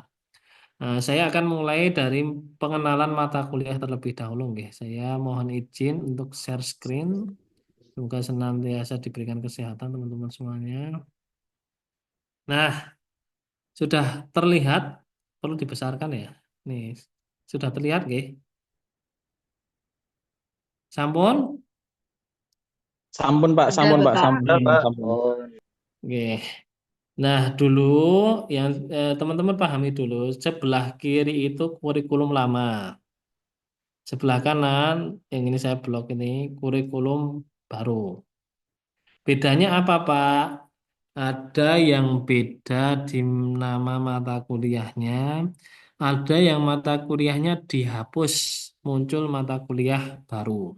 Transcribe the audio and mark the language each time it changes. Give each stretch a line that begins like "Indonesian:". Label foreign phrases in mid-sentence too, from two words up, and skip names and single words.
Indonesian: Nah, saya akan mulai dari pengenalan mata kuliah terlebih dahulu, nggih. Saya mohon izin untuk
English: share screen.
Indonesian: Semoga senantiasa diberikan kesehatan teman-teman semuanya. Nah, sudah terlihat, perlu dibesarkan ya. Nih, sudah terlihat,
Javanese: nggih. Sampun? Sampun Pak, sampun Pak, Bapak. sampun. Pak. Sampun.
Indonesian: Oke. Nah, dulu yang teman-teman pahami dulu, sebelah kiri itu kurikulum lama. Sebelah kanan, yang ini saya blok ini, kurikulum baru. Bedanya apa, Pak? Ada yang beda di nama mata kuliahnya, ada yang mata kuliahnya dihapus, muncul mata kuliah baru.